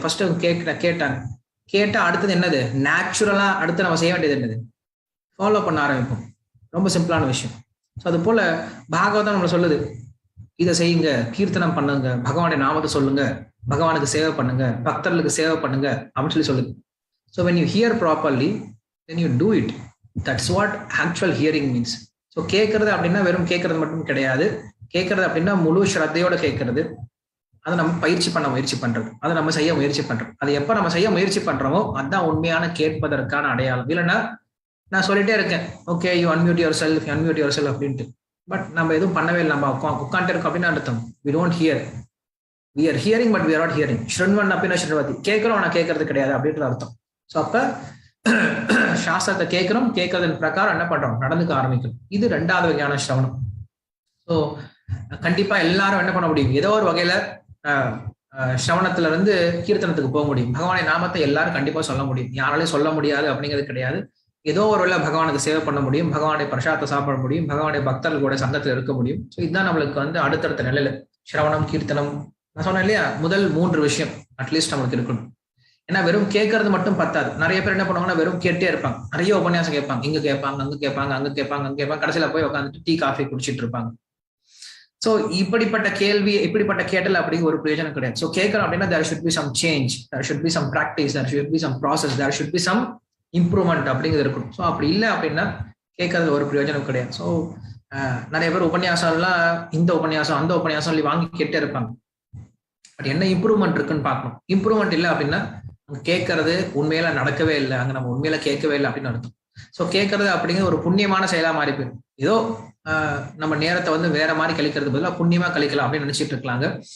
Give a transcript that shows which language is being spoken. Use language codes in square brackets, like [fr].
[ta] First கேட்டாங்க. கேட்டா அடுத்தது என்னது, நேச்சுரலா அடுத்து நம்ம செய்ய வேண்டியது என்னது, ஃபாலோ பண்ண ஆரம்பிப்போம். ரொம்ப சிம்பிளான விஷயம். ஸோ அது போல பாகவதம் நம்மளை சொல்லுது, இதை செய்யுங்க, கீர்த்தனம் பண்ணுங்க, பகவானுடைய நாமத்தை சொல்லுங்க, பகவானுக்கு சேவை பண்ணுங்க, பக்தர்களுக்கு சேவை பண்ணுங்க அப்படின்னு சொல்லுது. [en] So when you hear properly, then you do it. That's what actual hearing means. [ta] So கேட்கறது அப்படின்னா வெறும் கேட்கறது மட்டும் கிடையாது. கேட்கறது அப்படின்னா முழு ஸ்ரத்தையோட கேட்கறது, அதை நம்ம பயிற்சி பண்ண முயற்சி பண்றது, அதை நம்ம செய்ய முயற்சி பண்றோம். அதை எப்ப நம்ம செய்ய முயற்சி பண்றோமோ அதுதான் உண்மையான கேட்பதற்கான அடையாளம். இல்லைன்னா நான் சொல்லிட்டே இருக்கேன், [en] okay you unmute yourself, [ta] unmute your self அப்படின்ட்டு, பட் நம்ம எதுவும் பண்ணவே இல்லை, நம்ம உட்காந்துட்டு இருக்கோம் அப்படின்னு அர்த்தம். [en] we don't hear, we are hearing but we are not hearing. [ta] ஸ்ருண்வன் அப்படின்னா ஸ்ருண்வதி, கேட்கிறோம் ஆனா கேட்கறது கிடையாது அப்படின்ற அர்த்தம். ஸோ அப்ப சாஸ்திரத்தை கேட்கிறோம், கேட்கறதன் பிரகாரம் என்ன பண்றோம், நடந்துக்க ஆரம்பிக்கணும். இது ரெண்டாவது வகையான சிரவணம். ஸோ கண்டிப்பா எல்லாரும் என்ன பண்ண முடியும், ஏதோ ஒரு வகையில சிரவணத்துல இருந்து கீர்த்தனத்துக்கு போக முடியும். பகவானை நாமத்தை எல்லாரும் கண்டிப்பா சொல்ல முடியும், யாராலையும் சொல்ல முடியாது அப்படிங்கிறது கிடையாது. ஏதோ ஒரு வேளை பகவானுக்கு சேவை பண்ண முடியும், பகவானுடைய பிரசாதத்தை சாப்பிட முடியும், பகவானுடைய பக்தர்களோட சங்கத்தில் இருக்க முடியும். ஸோ இதுதான் நம்மளுக்கு வந்து அடுத்தடுத்த நிலையில சிரவணம், கீர்த்தனம். நான் சொன்னேன் இல்லையா, முதல் 3 விஷயம் அட்லீஸ்ட் நம்மளுக்கு இருக்கணும். ஏன்னா வெறும் கேட்கறது மட்டும் பத்தாது. நிறைய பேர் என்ன பண்ணுவாங்கன்னா வெறும் கேட்டே இருப்பாங்க, நிறைய உபன்யாசம் கேட்பாங்க, இங்க கேட்பாங்க, அங்க கேட்பாங்க, அங்க கேட்பாங்க, அங்க கேட்பாங்க, கடைசியில போய் உட்காந்துட்டு டீ காஃபி குடிச்சிட்டு இருப்பாங்க. ஸோ இப்படிப்பட்ட கேள்வி, இப்படிப்பட்ட கேட்டல் அப்படிங்கிற ஒரு பிரயோஜனம் கிடையாது. ஸோ கேட்கறோம் அப்படின்னா [en] there should be some change, there should be some practice, there should be some process, there should be some improvement [ta] அப்படிங்கிறது இருக்கணும். ஸோ அப்படி இல்லை அப்படின்னா கேட்கறதுல ஒரு பிரயோஜனம் கிடையாது. ஸோ நிறைய பேர் உபன்யாசம்லாம் இந்த உபன்யாசம் அந்த உபன்யாசம் சொல்லி வாங்கி கேட்டே இருப்பாங்க. பட் என்ன இம்ப்ரூவ்மெண்ட் இருக்குன்னு பார்க்கணும். இம்ப்ரூவ்மெண்ட் இல்லை அப்படின்னா அங்கே கேட்கறது உண்மையில நடக்கவே இல்லை, அங்கே நம்ம உண்மையில கேட்கவே இல்லை அப்படின்னு அர்த்தம். ஸோ கேட்கறது அப்படிங்கிறது ஒரு புண்ணியமான செயலா மாறி போயிடும். ஏதோ நம்ம நேரத்தை வந்து வேற மாதிரி கழிக்கிறது பதிலாக புண்ணியமா கழிக்கலாம் அப்படின்னு நினைச்சிட்டு இருக்கலாங்க.